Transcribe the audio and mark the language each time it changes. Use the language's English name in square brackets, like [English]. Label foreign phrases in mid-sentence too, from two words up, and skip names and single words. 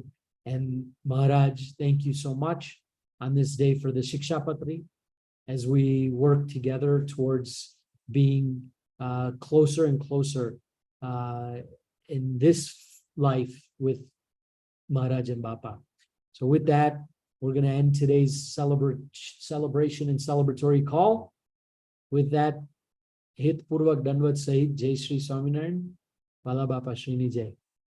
[English] And Maharaj, thank you so much on this day for the Shiksha Patri, as we work together towards being closer and closer in this life with Maharaj and Bapa. So with that, we're going to end today's celebration and celebratory call. With that, [Gujarati] હિત પૂર્વક દંડવત સહિત, જય શ્રી સ્વામિનારાયણ, વાલા બાપાશ્રી ની જય.